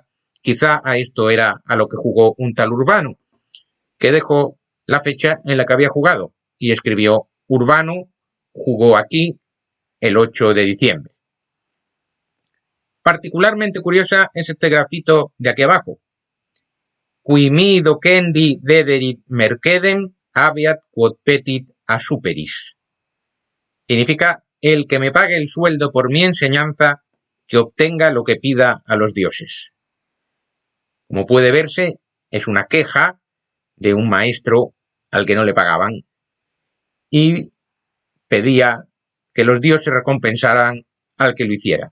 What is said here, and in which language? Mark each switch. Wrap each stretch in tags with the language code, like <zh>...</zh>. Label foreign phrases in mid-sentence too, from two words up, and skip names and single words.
<es>Quizá a esto era a lo que jugó un tal Urbano, que dejó la fecha en la que había jugado y escribió: Urbano jugó aquí el 8 de diciembre. Particularmente curiosa es este grafito de aquí abajo.</es> <la>Qui mi docendi dederit mercedem habeat quod petit a superis.</la> <es>Significa: el que me pague el sueldo por mi enseñanza, que obtenga lo que pida a los dioses. Como puede verse, es una queja de un maestro al que no le pagaban y pedía que los dioses recompensaran al que lo hiciera.</es>